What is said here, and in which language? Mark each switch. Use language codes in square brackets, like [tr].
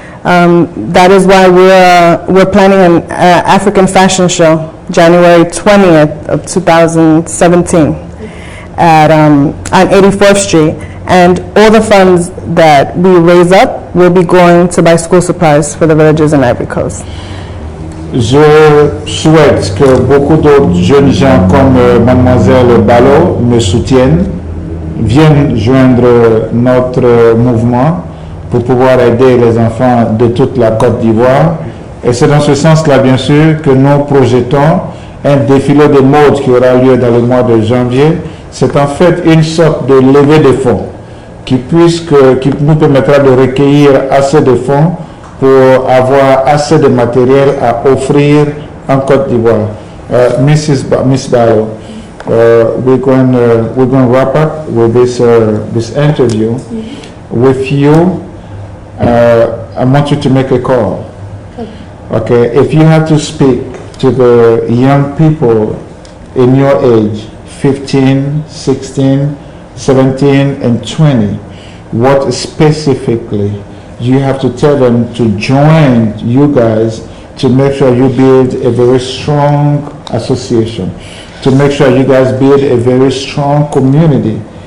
[en] That is why we're planning an African fashion show, January 20th of 2017 at on 84th Street. And all the funds that we raise up will be going to buy school supplies for the villages in Ivory Coast. [fr] Je souhaite que beaucoup d'autres jeunes gens comme Mademoiselle Balo me soutiennent, viennent joindre notre mouvement pour pouvoir aider les enfants de toute la Côte d'Ivoire. Et c'est dans ce sens-là, bien sûr, que nous projetons un défilé de mode qui aura lieu dans le mois de janvier. C'est en fait une sorte de levée de fonds qui nous permettra de recueillir assez de fonds pour avoir assez de matériel à offrir en Côte d'Ivoire. [en] Miss Balo, we're going to wrap up with this interview. With you, I want you to make a call. Okay, if you have to speak to the young people in your age, 15, 16, 17, and 20, what specifically you have to tell them to join you guys to make sure you build a very strong association, to make sure you guys build a very strong community,